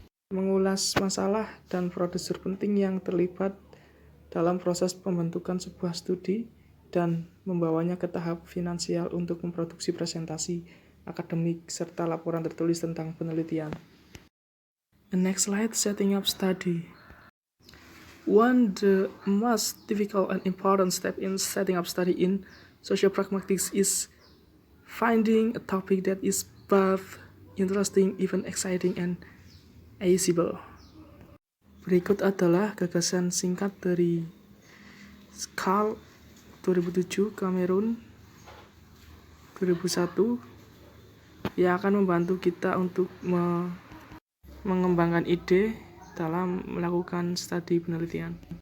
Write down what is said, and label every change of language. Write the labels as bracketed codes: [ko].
[id] Mengulas masalah dan prosedur penting yang terlibat dalam proses pembentukan sebuah studi dan membawanya ke tahap finansial untuk memproduksi presentasi akademik serta laporan tertulis tentang penelitian. [en] The next slide, setting up study. One the most difficult and important step in setting up study in social pragmatics is finding a topic that is both interesting, even exciting, and accessible. [id] Berikut adalah gagasan singkat dari SCAL 2007, Cameroon 2001 yang akan membantu kita untuk mengembangkan ide dalam melakukan studi penelitian.